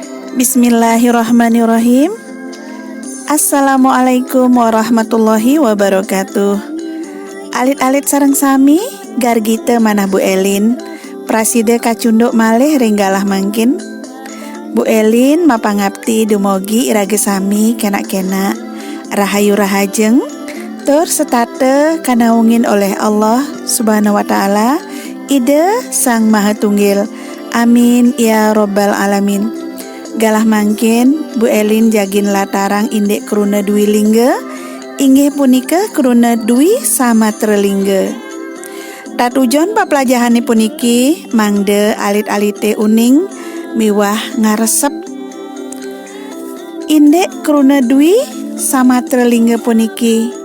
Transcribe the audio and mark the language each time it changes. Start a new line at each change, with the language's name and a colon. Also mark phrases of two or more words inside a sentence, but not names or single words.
Arabic: بسم الله الرحمن الرحيم. السلام عليكم ورحمة الله وبركاته.
Balinese: Alit-alit sareng sami gargite manah Bu Elin praside kacunduk malih ringgalah mangkin. Bu Elin mapangabti dumogi irage sami kena-kena rahayu rahajeng tur setate kanaungin oleh
Arabic: الله سبحانه وتعالى
Balinese: ide Sang Maha Tunggil.
Arabic: آمين يا رب العالمين.
Balinese: Galah mangkin Bu Elin jagin latarang indek kruna dwi lingga inggih punika kruna dwi samatra lingga. Tatujon papelajahane puniki mangde alit-alite uning miwah ngaresep indek kruna dwi samatra lingga puniki.